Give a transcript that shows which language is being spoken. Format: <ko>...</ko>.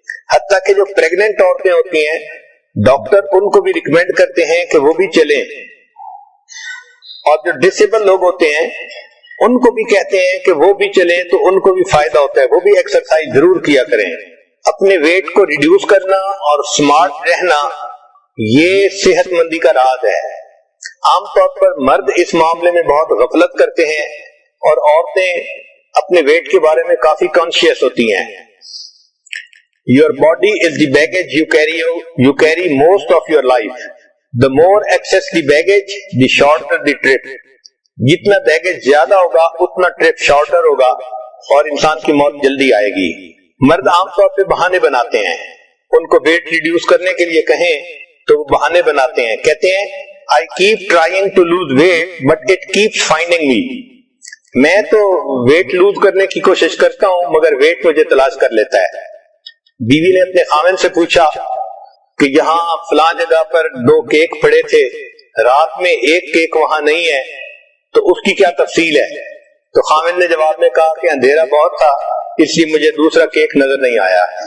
<ur>حتیٰ کہ جو پریگننٹ عورتیں ہوتی ہیں ڈاکٹر ان کو بھی ریکمینڈ کرتے ہیں کہ وہ بھی چلیں، اور جو ڈسیبل لوگ ہوتے ہیں ان کو بھی کہتے ہیں کہ وہ بھی چلیں تو ان کو بھی فائدہ ہوتا ہے، وہ بھی ایکسرسائز ضرور کیا کریں. اپنے ویٹ کو ریڈیوس کرنا اور سمارٹ رہنا یہ صحت مندی کا راز ہے. عام طور پر مرد اس معاملے میں بہت غفلت کرتے ہیں اور عورتیں اپنے ویٹ کے بارے میں کافی کانشیس ہوتی ہیں.</ur> <en>Your body is the baggage you carry most of your life. The more excess the baggage, the shorter the trip.</en> <ur>جتنا بیگیج زیادہ ہوگا اتنا ٹرپ شارٹر ہوگا اور انسان کی موت جلدی آئے گی. مرد عام طور پہ بہانے بناتے ہیں. ان کو ویٹ ریڈیوس کرنے کے لیے کہیں تو وہ بہانے بناتے ہیں, کہتے ہیں</ur> <en>I keep trying to lose weight but it keeps finding me.</en> <ur>میں تو ویٹ لوز کرنے کی کوشش کرتا ہوں مگر ویٹ مجھے تلاش کر لیتا ہے. بیوی نے اپنے خاوند سے پوچھا کہ یہاں فلاں جگہ پر 2 کیک پڑے تھے, رات میں 1 کیک وہاں نہیں ہے, تو اس کی کیا تفصیل ہے؟ تو خاوند نے جواب میں کہا کہ اندھیرا بہت تھا اس لیے مجھے دوسرا کیک نظر نہیں آیا.</ur>